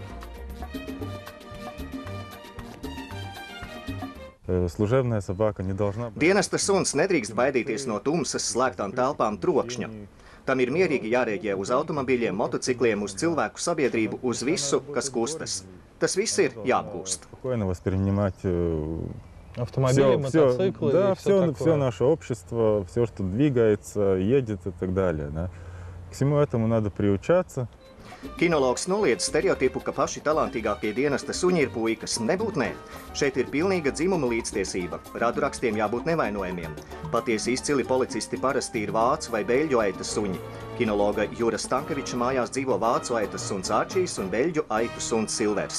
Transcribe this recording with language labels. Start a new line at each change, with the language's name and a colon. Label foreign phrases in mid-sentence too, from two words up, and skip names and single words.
Latvian: Dienesta suns nedrīkst baidīties no tumsas, slēgtām telpām, trokšņa. Tam ir mierīgi jārēģē uz automobiļiem, motocikliem, uz cilvēku sabiedrību, uz visu, kas kustas. Tas viss ir jāapgūst.
Russian: Автомобили, мотоциклы, да, все наше общество, все, что двигается, едет и так далее. Да. К всему этому надо приучаться.
Latvian: Kinologs noliedz stereotipu, ka paši talantīgākie dienesta suņi ir puikas. Nebūt nē. Šeit ir pilnīga dzimuma līdztiesība. Radurakstiem jābūt nevainojamiem. Patiesi izcili policisti parasti ir vācu vai beļģu aitas suņi. Kinologa Jura Stankeviča mājās dzīvo vācu aitas suns Ārčijs un beļģu aitu suns Silvers.